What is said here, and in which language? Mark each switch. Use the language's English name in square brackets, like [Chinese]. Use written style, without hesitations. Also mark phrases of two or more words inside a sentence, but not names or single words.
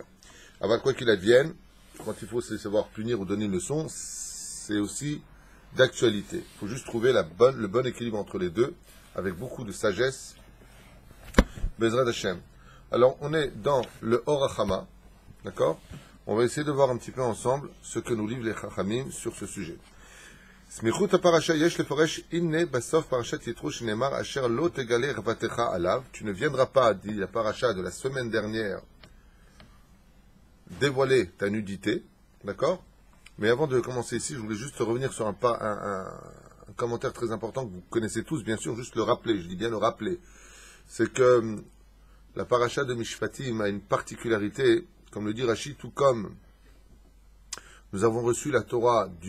[French] Alors quoi qu'il advienne, quand il faut savoir punir ou donner une leçon, c'est aussi d'actualité. Il faut juste trouver le bon équilibre entre les deux, avec beaucoup de sagesse. [Hebrew] בעזרת השם. [French] Alors, on est dans le Or HaChama, d'accord? On va essayer de voir un petit peu ensemble ce que nous livrent les Chachamim sur ce sujet. [Hebrew] סמיכות הפרשה יש לפרש הנה בסוף פרשת יתרו שנאמר אשר לא תגלה ערותך עליו. [French] Tu ne viendras pas, dit la paracha de la semaine dernière, dévoiler ta nudité, d'accord? Mais avant de commencer ici, je voulais juste revenir sur un commentaire très important que vous connaissez tous, bien sûr, juste le rappeler, je dis bien le rappeler. C'est que la paracha de Mishpatim a une particularité, comme le dit Rashi, tout comme nous avons reçu la Torah du